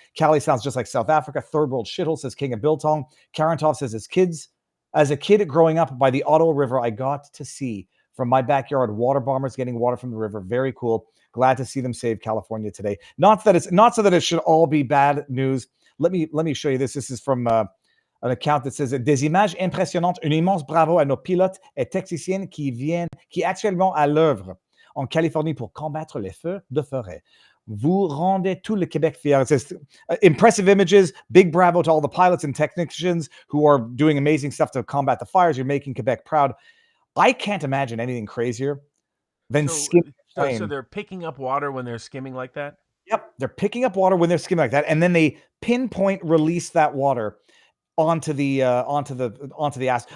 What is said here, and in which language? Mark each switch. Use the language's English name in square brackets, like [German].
[English] Cali sounds just like South Africa. Third world shithole, says King of Biltong. Karantov says, as a kid growing up by the Ottawa River, I got to see from my backyard water bombers getting water from the river. Very cool. Glad to see them save California today. Not so that it should all be bad news. Let me show you this. This is from an account that says [French] des images impressionnantes. Un immense bravo à nos pilotes et techniciens qui actuellement à l'œuvre en Californie pour combattre les feux de forêt. Vous rendez tout le Québec fier. [English] It says impressive images. Big bravo to all the pilots and technicians who are doing amazing stuff to combat the fires. You're making Quebec proud. I can't imagine anything crazier than skimming. So they're picking up water when they're skimming like that? Yep, they're picking up water when they're skimming like that, and then they pinpoint release that water onto the ass.